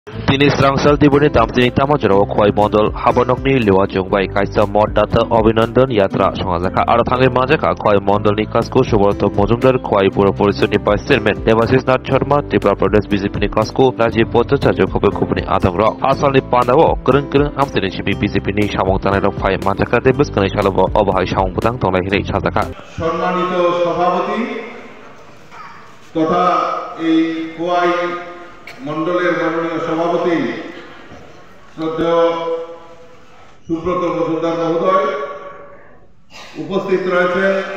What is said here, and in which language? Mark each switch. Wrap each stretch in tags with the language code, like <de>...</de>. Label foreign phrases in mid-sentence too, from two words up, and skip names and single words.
<trp>Tini Srangsal Dibuni Damtini Tamajaro Khoi Mondol Habanokni Liwa Jungbai Kaisa Moddata Abhinandan Yatra Songazaka Arathangir Majaka Khoi Mondol Nikasku Subrata Mojumdar Khoi Pura Poriষদ Nipai Chairman Devashish Nath Sharma Tripura Pradesh BJP Nikasku Rajiv Bhattacharya Khobe Khubni Adamro Asal ni Pandawo Kereng Amtini Chibi BJP ni Samong Tanai Khoi Majaka Debus Kanai Shalabo Obahai Samong Putang Tonglai Hirei Chazaka</trp> <bn>সম্মানিত সভাপতি তথা এই খোয়াই মণ্ডলের মাননীয় সভাপতি শ্রদ্ধেয় সুব্রত মজুমদার মহোদয় উপস্থিত রয়েছেন।</bn>